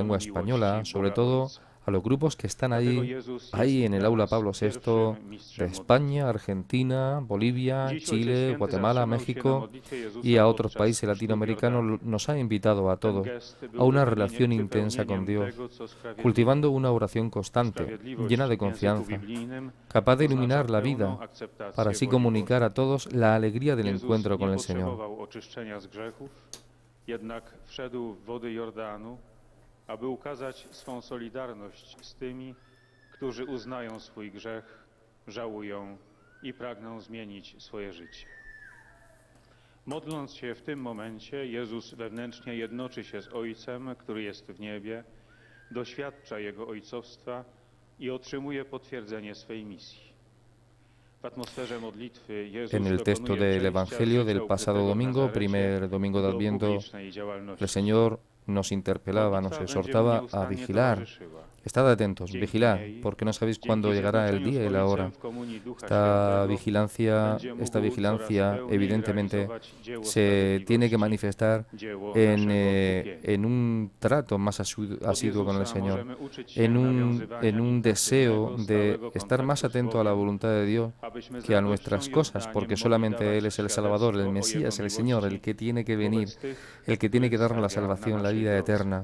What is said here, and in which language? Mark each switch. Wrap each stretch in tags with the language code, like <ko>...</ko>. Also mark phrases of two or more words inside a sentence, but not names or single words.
<es>lengua española, sobre todo a los grupos que están ahí en el aula Pablo VI de España, Argentina, Bolivia, Chile, Guatemala, México y a otros países latinoamericanos, nos ha invitado a todos a una relación intensa con Dios, cultivando una oración constante, llena de confianza, capaz de iluminar la vida, para así comunicar a todos la alegría del encuentro con el Señor.</es> <pl>Aby ukazać swą solidarność z tymi, którzy uznają swój grzech, żałują i pragną zmienić swoje życie. Modląc się w tym momencie, Jezus wewnętrznie jednoczy się z Ojcem, który jest w niebie, doświadcza Jego ojcowstwa i otrzymuje potwierdzenie swej misji.</pl> <es>En el texto del Evangelio del pasado domingo, primer domingo de Adviento, el Señor nos interpelaba, nos exhortaba a vigilar. Estad atentos, vigilad, porque no sabéis cuándo llegará el día y la hora. Esta vigilancia evidentemente se tiene que manifestar en un trato más asiduo con el Señor, en un deseo de estar más atento a la voluntad de Dios que a nuestras cosas, porque solamente Él es el Salvador, el Mesías, el Señor, el que tiene que venir, el que tiene que darnos la salvación, la vida eterna.</es>